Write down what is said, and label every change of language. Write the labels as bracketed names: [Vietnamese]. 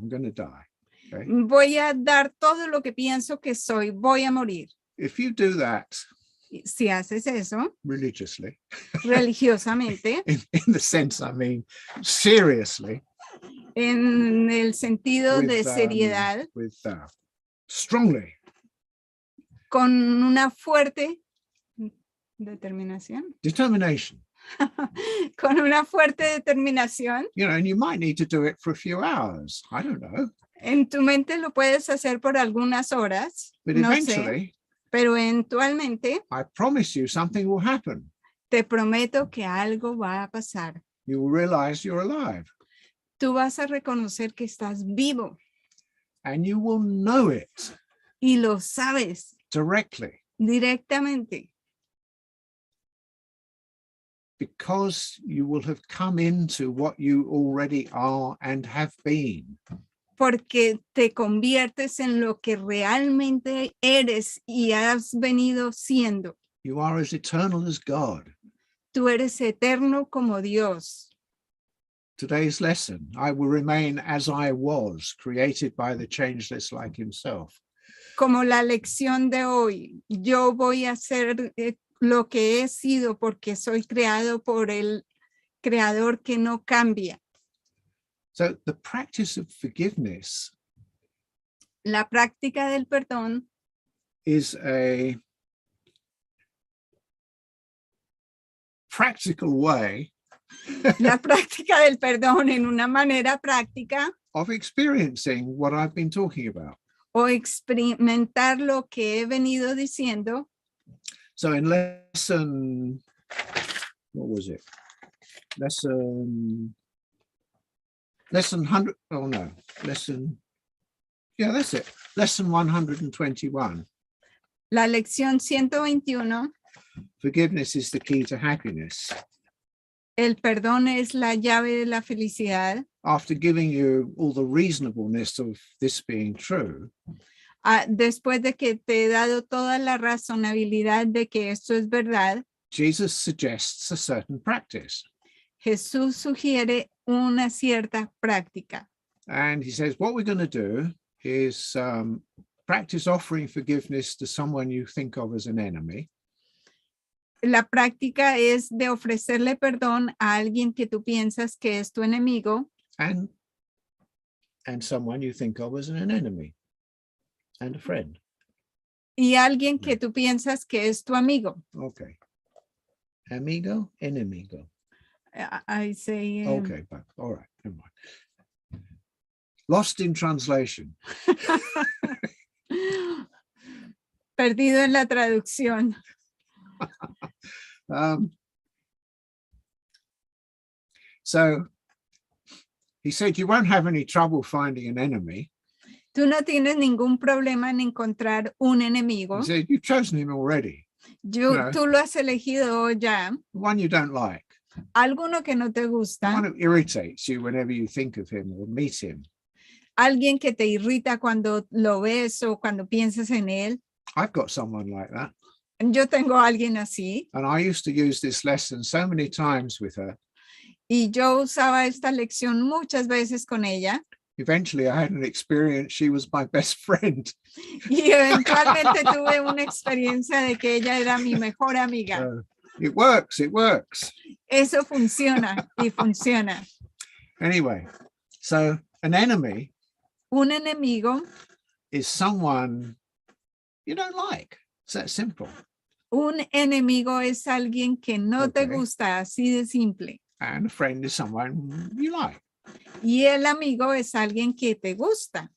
[English] I'm going to die. Okay? [Spanish] Voy a dar todo lo que pienso que soy, voy a morir. [English] If you do that [Spanish] Si haces eso [English] religiously, [Spanish] religiosamente, [English] in the sense, I mean, seriously, [Spanish] en el sentido de seriedad, [English] strongly, [Spanish] con una fuerte determinación, [English] determination, [Spanish] con una fuerte determinación, [English] you know, and you might need to do it for a few hours. I don't know. [Spanish] en tu mente lo puedes hacer por algunas horas, [English] But [Spanish] no [English] eventually, [Spanish] sé, pero eventualmente [English] I promise you something will happen. [Spanish] te prometo que algo va a pasar. [English] You will realize you're alive [Spanish] Tú vas a reconocer que estás vivo [English] and you will know it [Spanish] y lo sabes [English] directly [Spanish] directamente, [English] because you will have come into what you already are and have been. [Spanish] porque te conviertes en lo que realmente eres y has venido siendo. [English] You are as eternal as God. [Spanish] Tú eres eterno como Dios. [English] Today's lesson, I will remain as I was, created by the changeless like himself. [Spanish] Como la lección de hoy, yo voy a ser lo que he sido porque soy creado por el creador que no cambia. [English] So the practice of forgiveness [Spanish] La práctica del perdón [English] is a practical way [Spanish] la práctica del perdón en una manera práctica [English] of experiencing what I've been talking about. [Spanish] o experimentar lo que he venido diciendo. [English] So in lesson, what was it? Lesson 100, oh no, yeah, that's it. Lesson 121. [Spanish] La lección 121, [English] Forgiveness is the key to happiness. [Spanish] el perdón es la llave de la felicidad. [English] After giving you all the reasonableness of this being true, [Spanish] Después de que te he dado toda la razonabilidad de que esto es verdad, [English] Jesus suggests a certain practice. [Spanish] Jesús sugiere una cierta práctica. [English] And he says, what we're going to do is practice offering forgiveness to someone you think of as an enemy. [Spanish] La práctica es de ofrecerle perdón a alguien que tú piensas que es tu enemigo [English] And someone you think of as an enemy and a friend. [Spanish] Y alguien que tú piensas que es tu amigo. Okay. Amigo, enemigo. [English] I say. Okay, but all right, never mind. Lost in translation. [Spanish] Perdido en la traducción. [English] So he said, you won't have any trouble finding an enemy. [Spanish] Tú no tienes ningún problema en encontrar un enemigo. [English] He said, you've chosen him already. [Spanish] Tú lo has elegido ya. [English] The one you don't like. [Spanish] Alguno que no te [English] The [Spanish] gusta. [English] one who irritates you whenever you think of him or meet him. [Spanish] Alguien que te irrita cuando lo ves o cuando piensas en él. [English] I've got someone like that. [Spanish] Yo tengo a alguien así. [English] And I used to use this lesson so many times with her. [Spanish] Y yo usaba esta lección muchas veces con ella. [English] Eventually I had an experience, she was my best friend. [Spanish] Y eventualmente tuve una experiencia de que ella era mi mejor amiga. [English] It works, it works. [Spanish] Eso funciona y funciona. [English] Anyway, so an enemy [Spanish] Un enemigo, [English] is someone you don't like. It's that simple. [Spanish] un enemigo es alguien que no te [English] Okay. [Spanish] gusta, así de simple. [English] And a friend is someone you like, [Spanish] Y el amigo es alguien que te gusta,